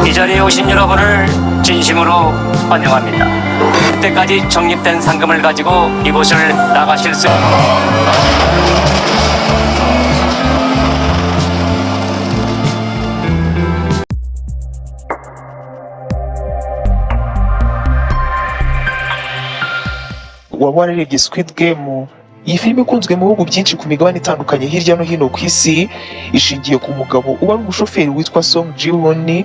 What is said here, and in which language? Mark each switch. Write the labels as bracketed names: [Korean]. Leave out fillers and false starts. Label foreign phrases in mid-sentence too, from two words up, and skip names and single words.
[Korean] 자리에 오신 여러분을 진심으로 환영합니다. 그때까지 적립된 상금을 가지고 이곳을 나가실 수 [Kinyarwanda] waba wararebye Squid Game? Iyi filime ikunzwe mu bihugu byinshi ku migabane itandukanye hirya no hino ku isi, ishingiye ku mugabo uba ari umushoferi witwa Song Ji-hoon.